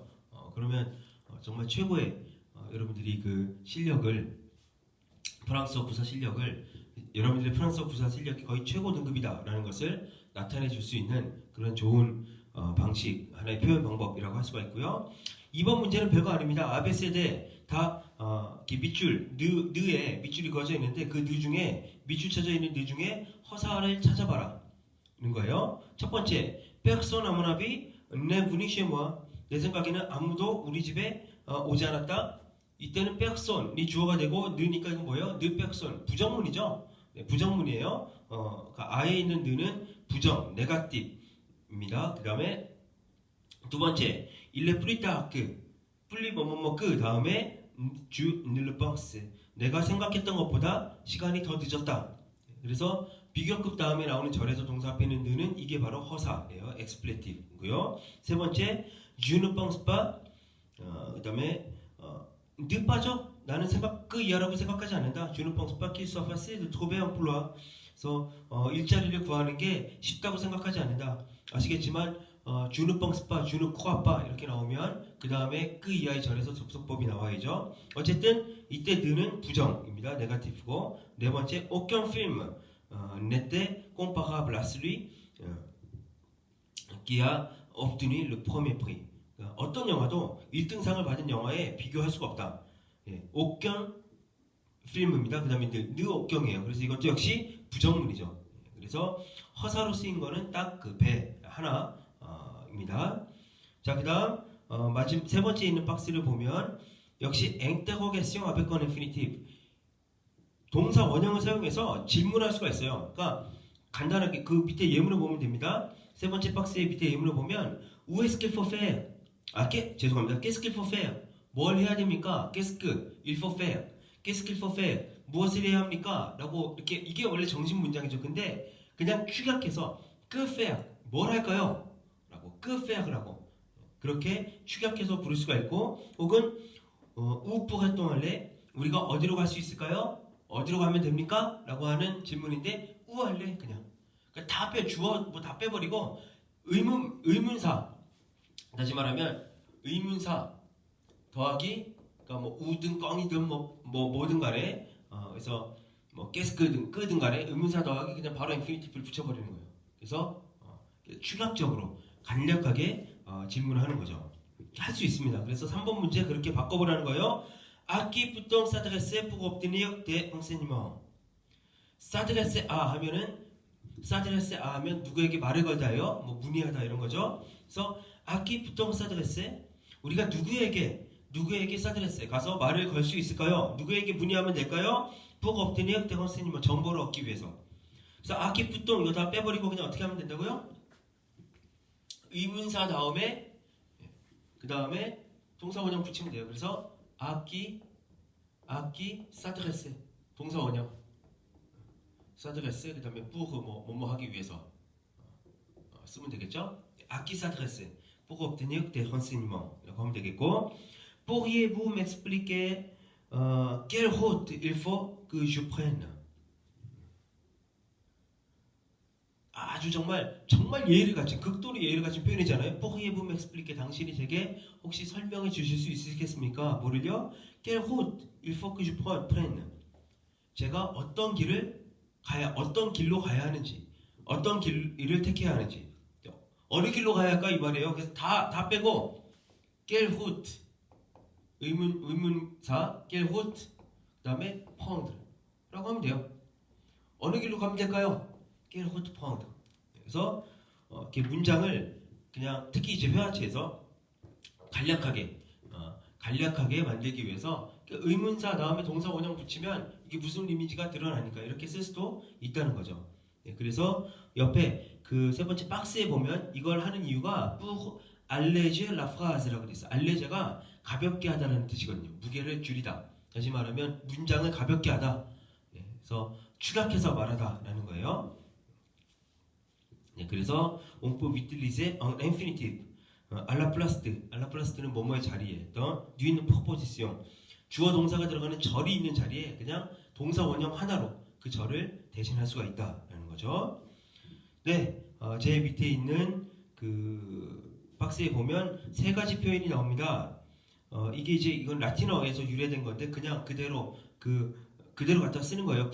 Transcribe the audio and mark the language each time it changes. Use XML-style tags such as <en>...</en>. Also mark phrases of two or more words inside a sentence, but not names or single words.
<ko>그러면 정말 최고의 여러분들이 그 실력을, 프랑스어 구사 실력을, 여러분들의 프랑스어 구사 실력이 거의 최고 등급이다라는 것을 나타내 줄 수 있는 그런 좋은 방식, 하나의 표현 방법이라고 할 수가 있고요. 이번 문제는 별거 아닙니다. 아베세대 다 이렇게 밑줄, 느에 밑줄이 그어져 있는데 그 느 중에, 밑줄 쳐져 있는 느 중에 허사를 찾아봐라 는 거예요. 첫 번째,</ko> <fr>personne à mon avis n'est venu chez moi.</fr> <ko>내 생각에는 아무도 우리 집에 오지 않았다. 이때는 personne이 주어가 되고 느니까 이건 뭐예요? 느 personne, 부정문이죠. 네, 부정문이에요. 그러니까 아에 있는 느는 부정, 네가티브입니다. 그 다음에 두 번째,</ko> <fr>il est plus tard que, plus</fr> <ko>뭐뭐뭐 그 다음에</ko> <fr>je ne le pense,</fr> <ko>내가 생각했던 것보다 시간이 더 늦었다. 그래서 비교급 다음에 나오는 절에서 동사 앞에 있는 느는 이게 바로 허사예요. expletive고요. 세 번째,</ko> <fr>je ne pense pas,</fr> <ko>그 다음에</ko> <fr>ne pas</fr> <ko>죠. 나는 그 이하라고 생각하지 않는다.</ko> <fr>je ne pense pas qu'il soit facile de trouver un emploi.</fr> <ko>그래서 일자리를 구하는 게 쉽다고 생각하지 않는다. 아시겠지만</ko> <fr>je ne pense pas, je ne crois pas</fr> <ko>이렇게 나오면 그 다음에 그 이하의 절에서 접속법이 나와야죠. 어쨌든 이때 느는 부정입니다. 네거티브고. 네 번째,</ko> <fr>aucun film n'était comparable à celui qui a obtenu le premier prix.</fr> <ko>어떤 영화도 1등상을 받은 영화에 비교할 수가 없다.</ko> <fr>aucun film</fr> <ko>입니다. 그 다음에 느 aucun이에요. 그래서 이것도 역시 부정문이죠. 그래서 허사로 쓰인 거는 딱 그 배 하나입니다. 자, 그 다음 세 번째 있는 박스를 보면 역시</ko> <fr>interrogation avec un infinitive,</fr> <ko>동사 원형을 사용해서 질문할 수가 있어요. 그러니까 간단하게 그 밑에 예문을 보면 됩니다. 세 번째 박스의 밑에 예문을 보면</ko> <fr>où est-ce qu'il faut faire?</fr> <ko>죄송합니다.</ko> <fr>qu'est-ce qu'il faut faire?</fr> <ko>뭘 해야 됩니까?</ko> <fr>qu'est-ce que il faut faire? qu'est-ce qu'il faut faire?</fr> <ko>무엇을 해야 합니까? 라고 이렇게, 이게 원래 정식 문장이죠. 근데 그냥 축약해서</ko> <fr>que faire,</fr> <ko>뭘 할까요? 라고</ko> <fr>que faire</fr> <ko>라고 그렇게 축약해서 부를 수가 있고, 혹은</ko> <fr>où pourrait-on aller?</fr> <ko>우리가 어디로 갈 수 있을까요? 어디로 가면 됩니까? 라고 하는 질문인데 où 할래? 그냥 그러니까 다 주어 뭐 다 빼버리고 의문사, 다시 말하면 의문사 더하기, 그러니까 뭐 우든 껑이든 뭐든 간에 그래서 뭐 깨스크든 끄든 간에 의문사 더하기 그냥 바로 인피니티브를 붙여버리는 거예요. 그래서 추격적으로 간략하게 질문을 하는 거죠. 할 수 있습니다. 그래서 3번 문제 그렇게 바꿔보라는 거예요.</ko> <fr>À qui peut-on s'adresser pour obtenir des renseignements? s'adresser à</fr> <ko>하면은</ko> <fr>s'adresser à</fr> <ko>하면 누구에게 말을 걸다요, 뭐 문의하다 이런 거죠.</ko> <fr>그래서 à qui peut-on s'adresser?</fr> <ko>우리가 누구에게 s'adresser 가서 말을 걸 수 있을까요? 누구에게 문의하면 될까요?</ko> <fr>pour obtenir des renseignements,</fr> <ko>정보를 얻기 위해서. 그래서</ko> <fr>à qui peut-on</fr> <ko>이거 다 빼버리고 그냥 어떻게 하면 된다고요? 의문사 다음에 그 다음에 동사 원형 붙이면 돼요.</ko> <fr>그래서 à qui s'adresser,</fr> <ko>동사 원형 s'adresser 그 다음에 pour 뭐뭐 하기 위해서 쓰면 되겠죠?</ko> <fr>à qui s'adresser pour obtenir des renseignements</fr> <ko>이라고 하면 되겠고,</ko> <fr>pourriez-vous m'expliquer quelle route il faut que je prenne?</fr> <ko>아주 정말 예의를 갖춘, 극도로 예의를 갖춘 표현이잖아요.</ko> <fr>pourriez-vous m'expliquer,</fr> <ko>당신이 제게 혹시 설명해 주실 수 있으시겠습니까? 뭐를요?</ko> <fr>quelle route il faut que je prenne,</fr> <ko>제가 어떤 길로 가야 하는지, 어떤 길을 택해야 하는지, 어느 길로 가야 할까 이 말이에요. 그래서 다 빼고</ko> <fr>quelle route,</fr> <ko>의문사</ko> <fr>quelle route,</fr> <ko>그 다음에 prendre라고 하면 돼요. 어느 길로 가면 될까요?</ko> <fr>quelle route prendre.</fr> <ko>그래서 이렇게 문장을 그냥 특히 이제 회화체에서 간략하게 만들기 위해서 의문사 다음에 동사 원형 붙이면 이게 무슨 의미인지가 드러나니까 이렇게 쓸 수도 있다는 거죠. 그래서 옆에 그 세 번째 박스에 보면 이걸 하는 이유가</ko> <fr>pour alléger la phrase</fr> <ko>라고 돼 있어요. alléger가 가볍게 하다라는 뜻이거든요. 무게를 줄이다. 다시 말하면 문장을 가볍게 하다. 그래서 축약해서 말하다라는 거예요.</ko> <fr>그래서 on peut utiliser un infinitive à la place de, à la place de는</fr> <ko>뭐뭐의 자리에</ko> <fr>d'une proposition.</fr> <ko>주어 동사가 들어가는 절이 있는 자리에 그냥 동사 원형 하나로 그 절을 대신할 수가 있다라는 거죠. 네, 제 밑에 있는 그 박스에 보면 세 가지 표현이 나옵니다. 이게 이제 이건 라틴어에서 유래된 건데 그냥 그대로 그대로 갖다 쓰는 거예요.</ko>